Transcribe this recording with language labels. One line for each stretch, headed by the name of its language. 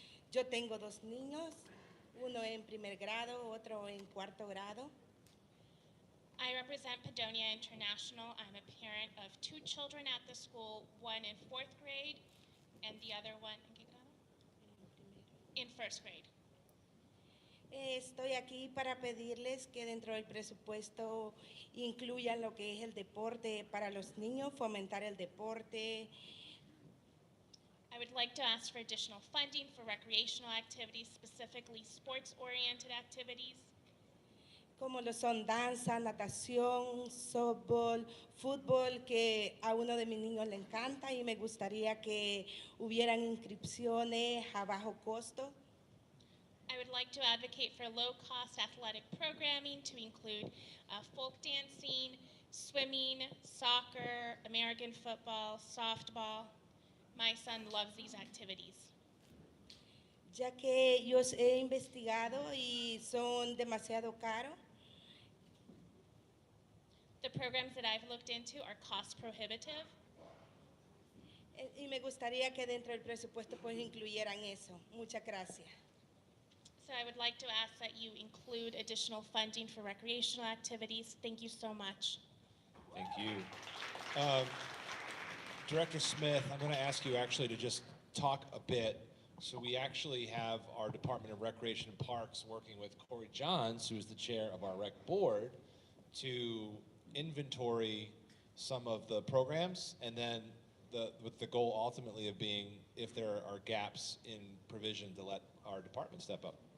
Spanish: Yo tengo 2 niños, uno en primer grado, otro en 4º grado.
English: I represent Padonia International. I'm a parent of 2 children at the school, one in 4th grade and the other one,
Spanish: ¿en qué grado?
English: In 1st grade.
Spanish: Estoy aquí para pedirles que dentro del presupuesto incluyan lo que es el deporte para los niños, fomentar el deporte.
English: I would like to ask for additional funding for recreational activities, specifically sports-oriented activities.
Spanish: Como lo son danza, natación, softball, fútbol, que a uno de mis niños le encanta y me gustaría que hubieran inscripciones a bajo costo.
English: I would like to advocate for low-cost athletic programming to include folk dancing, swimming, soccer, American football, softball, My son loves these activities.
Spanish: ya que yo he investigado y son demasiado caros.
English: The programs that I've looked into are cost prohibitive,
Spanish: Y me gustaría que dentro del presupuesto pues incluyeran eso. Muchas gracias.
English: so I would like to ask that you include additional funding for recreational activities. Thank you so much. Thank you. Director Smith, I'm going to ask you actually to just talk a bit. So we actually have our Department of Recreation and Parks working with Corey Johns, who is the chair of our rec board, to inventory some of the programs, and then with the goal ultimately of being, if there are gaps in provision, to let our department step up.